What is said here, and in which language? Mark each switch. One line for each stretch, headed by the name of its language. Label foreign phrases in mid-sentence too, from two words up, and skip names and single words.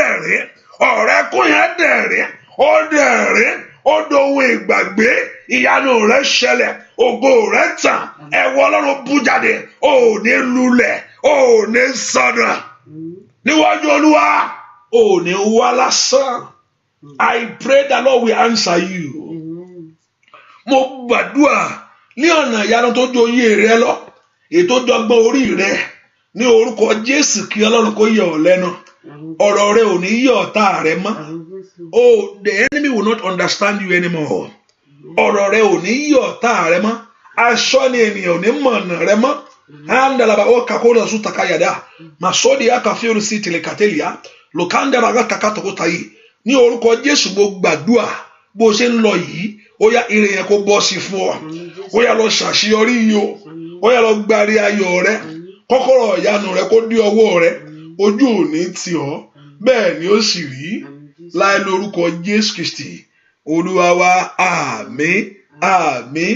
Yoruba: ó dẹ̀rín ó dohun ìgbàgbé ìyanu rẹ̀ ṣẹlẹ̀ ògo rẹ̀ tàn ẹ̀wọ̀ Ọlọ́run bú jáde ò ní lulẹ̀ ò ní sọnà níwájú Olúwa ò ní wá lásán.
English: I pray that Lord will answer you.
Yoruba: Mo gbàdúrà ní ọ̀nà ìyanu tó ju oyè rẹ lọ ètò jọgbọ́n orí rẹ ní orúkọ Jésù kí Ọlọ́run kó yọ ọ́ lẹ́nu ọ̀rọ̀ rẹ ò ní yọ ọ̀tá rẹ mọ́.
English: Oh, the enemy will not understand you anymore.
Yoruba: Ọ̀rọ̀ rẹ ò ní yọ ọ̀tá rẹ mọ́ aṣọ ni ènìyàn ò ní mọ̀nà rẹ mọ́. Andalaba o kakora su takayada masodi akafiru si telekatelia lokanda baga takatokotayi ní orúkọ Jésù mo gbàdúrà bó ṣe ń lọ yìí ó yá ire yẹn kó bọ́ sí fún ọ ó yá lọ ṣàṣeyọrí yìí ó yá lọ gbárí ayọ̀ rẹ kọ́kọ́rọ́ ìyanu rẹ kó dé ọwọ́ rẹ ojú ò ní tì ọ́ bẹ́ẹ̀ ni ó sì rí láì lórúkọ Jésù Kristi Olúwa wa àmín àmín